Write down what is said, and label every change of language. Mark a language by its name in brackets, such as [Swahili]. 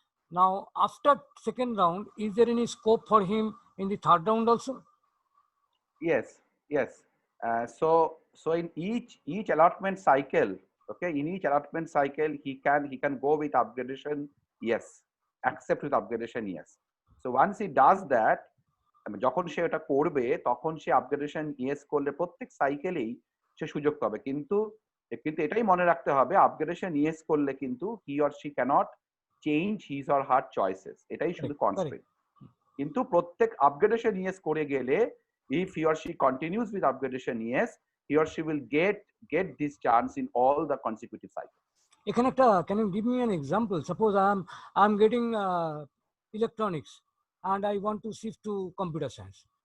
[English] Now, after second round, is there any scope for him in the third round also? Yes. So in each allotment cycle, okay, in each allotment cycle, he can go with upgradation, yes, accept with upgradation, yes. So once he does that, [Bangla] যখন সে এটা করবে তখন সে upgradation yes করলে প্রত্যেক সাইকেলেই সে সুযোগ পাবে, কিন্তু এটাই মনে রাখতে হবে আপগ্রেডেশন ইয়েস করলে কিন্তু [English] he or she cannot change his or her choices, [Bangla] এটাই শুধু কনস্ট্রেন্ট। কিন্তু প্রত্যেক আপগ্রেডেশন ইয়েস করে গেলে [English] if he or she continues with upgradation yes, he or she will get this chance in all the consecutive cycles. Can you give me an example? Suppose I'm getting electronics and I want to shift to computer science.